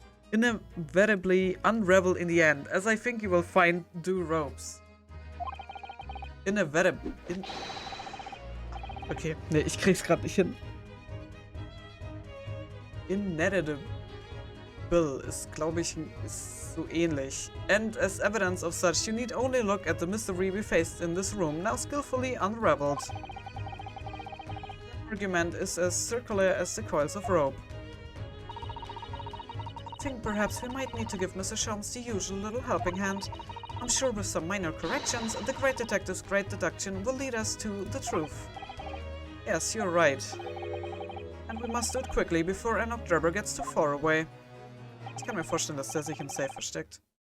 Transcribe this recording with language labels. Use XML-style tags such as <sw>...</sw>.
<en>Inevitably unravel in the end, as I think you will find do ropes.</en> <de>Okay, ne, ich krieg's gerade nicht hin. Inedible ist, glaube ich, ist so ähnlich.</de> <en>And as evidence of such, you need only look at the mystery we faced in this room, now skillfully unraveled. The argument is as circular as the coils of rope. I think perhaps we might need to give Mr. Sholmes the usual little helping hand. I'm sure with some minor corrections, the great detective's great deduction will lead us to the truth. Yes, you're right. And we must do it quickly before Enoch Drebber gets too far away.</en> <de>Ich kann mir vorstellen, dass der sich im Safe versteckt.</de>